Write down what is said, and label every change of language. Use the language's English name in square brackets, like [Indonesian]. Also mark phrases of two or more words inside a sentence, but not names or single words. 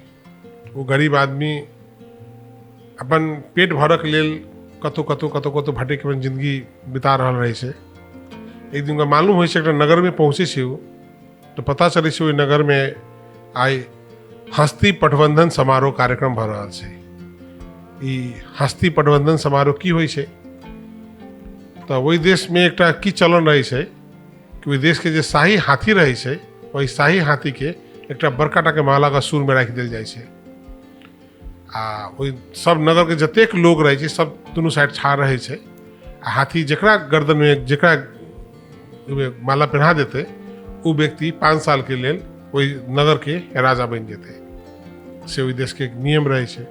[Maithili] वो गरीब आदमी अपन पेट भरक लेल कतो कतो कतो कतो भटक अपन जिंदगी बिता रहल रहे छे। एक दिन मालूम हो नगर में पहुँचे छे तो पता चले छे नगर में आई हस्ती पटबंधन समारोह कार्यक्रम भ रहा छे। ई हस्ती पटबंधन समारोह की होइ छे तो वही देश में एक की चलन रहे छे कि वही देश के जे शाही हाथी रहे छे वही शाही हाथी के एक बड़का टा के माला का सुर में रख दिल जाए छे। आ वही सब नगर के जतेक लोग रहे छे सब दोनों साइड ठाड़ रहे छे। आ हाथी जकरा गर्दन में जकरा माला पहना देते वो व्यक्ति 5 साल के लेल वही नगर के राजा बन जेते से वही देश के एक नियम रहे छे।